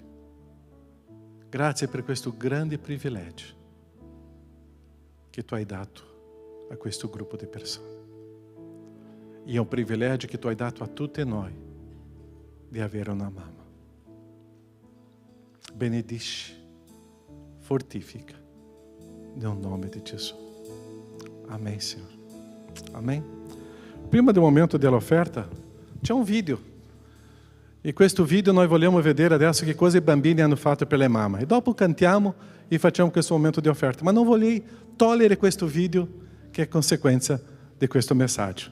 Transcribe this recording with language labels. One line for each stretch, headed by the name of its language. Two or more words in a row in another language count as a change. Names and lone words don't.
Italian: Grazie per questo grande privilegio che tu hai dato a questo gruppo di persone. E è un privilegio che tu hai dato a tutti noi di avere una mamma. Benedici, fortifica, nel nome di Gesù.
Portuguese: Amém, Senhor. Amém.
Italian: Prima do momento dell'offerta, c'è un video. E questo video noi vogliamo vedere adesso che cosa i bambini hanno fatto per le mamme. E dopo cantiamo e facciamo questo momento di offerta. Ma non voglio togliere questo video che è conseguenza di questo messaggio.